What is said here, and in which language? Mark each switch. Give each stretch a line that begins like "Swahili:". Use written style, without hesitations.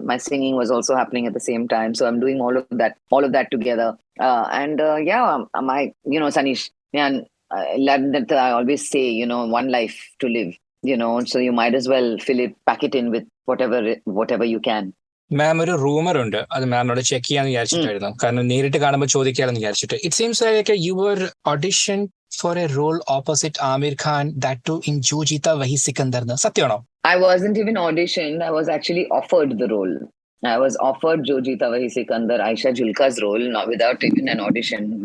English: My singing was also happening at the same time, so I'm doing all of that together. My, you know, Sanish, I always say, you know, one life to live, you know, so you might as well pack it in with whatever you can.
Malayalam: മാം, ഒരു rumour ഉണ്ട്, അത് മാമിനോട് check ചെയ്യാന്ന് വിചാരിച്ചിട്ടായിരുന്നു. കാരണം നേരിട്ട് കാണുമ്പോൾ ചോദിക്കാമെന്ന് വിചാരിച്ചിട്ട്.
English: It seems like you were audition for a role opposite Amir Khan, that too in Jo Jeeta Wahi Sikandar. Satyano? I wasn't even auditioned. I was actually offered the role. I was offered Jo Jeeta Wahi Sikandar, Aisha Julka's role, not without even an audition.